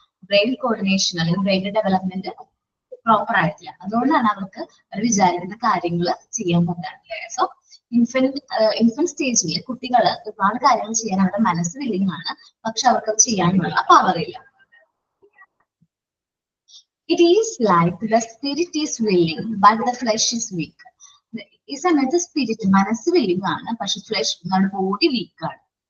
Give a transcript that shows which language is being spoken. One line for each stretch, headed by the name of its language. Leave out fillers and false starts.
Malayalam: Brain coordination അല്ലെങ്കിൽ brain development proper ആയിട്ടില്ല. അതുകൊണ്ടാണ് അവർക്ക് അവർ വിചാരിക്കുന്ന കാര്യങ്ങൾ ചെയ്യാൻ പറ്റാറില്ല. സോ ഇൻഫന്റ് സ്റ്റേജിൽ കുട്ടികൾ ഒരുപാട് കാര്യങ്ങൾ ചെയ്യാൻ അവരുടെ മനസ്സ് വില്ലിങ് ആണ്, പക്ഷെ അവർക്ക് അത് ചെയ്യാനുള്ള പവർ ഇല്ല.
English: It is like the spirit is willing but the flesh is weak.
Malayalam: ഈ സമയത്ത് സ്പിരിറ്റ് മനസ്സ് വില്ലിങ് ആണ്, പക്ഷെ ഫ്ലെഷ് ബോഡി വീക്ക് ആണ്.